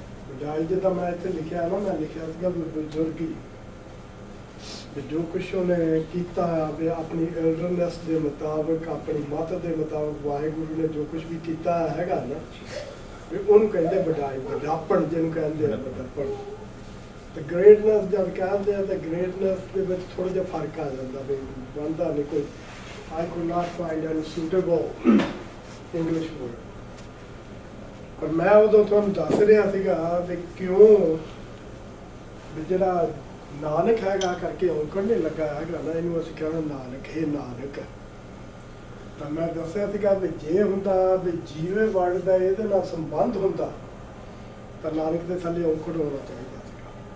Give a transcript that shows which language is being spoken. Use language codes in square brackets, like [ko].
[pa] ਵਡਾਈ ਜਿੱਦਾਂ ਮੈਂ ਇੱਥੇ ਲਿਖਿਆ ਨਾ, ਮੈਂ ਲਿਖਿਆ ਸੀਗਾ ਬਜ਼ੁਰਗੀ, ਵੀ ਜੋ ਕੁਛ ਉਹਨੇ ਕੀਤਾ ਵੀ ਆਪਣੀ ਐਲਡਰਨੈਸ ਦੇ ਮੁਤਾਬਕ, ਆਪਣੀ ਮੱਤ ਦੇ ਮੁਤਾਬਕ ਵਾਹਿਗੁਰੂ ਨੇ ਜੋ ਕੁਛ ਵੀ ਕੀਤਾ ਹੈਗਾ ਨਾ, ਵੀ ਉਹਨੂੰ ਕਹਿੰਦੇ ਵਡਾਈ, ਵੱਡਾਪਣ ਜਿਹਨੂੰ ਕਹਿੰਦੇ ਆ, ਵੱਡਾਪਣ। ਤੇ ਗ੍ਰੇਟਨੈਸ ਜਦ ਕਹਿੰਦੇ ਆ ਤਾਂ ਗ੍ਰੇਟਨੈਸ ਦੇ ਵਿੱਚ ਥੋੜ੍ਹਾ ਜਿਹਾ ਫਰਕ ਆ ਜਾਂਦਾ, ਵੀ ਬਣਦਾ ਨਹੀਂ ਕੋਈ। [en] I could not find any suitable English word। [pa] ਪਰ ਮੈਂ ਉਦੋਂ ਤੁਹਾਨੂੰ ਦੱਸ ਰਿਹਾ ਸੀਗਾ ਵੀ ਕਿਉਂ ਵੀ ਜਿਹੜਾ ਨਾਨਕ ਹੈਗਾ ਕਰਕੇ ਔਂਕੜ ਨਹੀਂ ਲੱਗਾ ਹੈਗਾ ਨਾ, ਇਹਨੂੰ ਅਸੀਂ ਕਹਿਣਾ ਨਾਨਕ, ਇਹ ਨਾਨਕ। ਤਾਂ ਮੈਂ ਦੱਸਿਆ ਸੀਗਾ ਵੀ ਜੇ ਹੁੰਦਾ ਵੀ ਜੀਵੇ ਵਰਡ ਦਾ ਇਹਦੇ ਨਾਲ ਸੰਬੰਧ ਹੁੰਦਾ ਤਾਂ ਨਾਨਕ ਦੇ ਥੱਲੇ ਔਂਕੜ ਹੋਣਾ ਚਾਹੀਦਾ ਸੀਗਾ।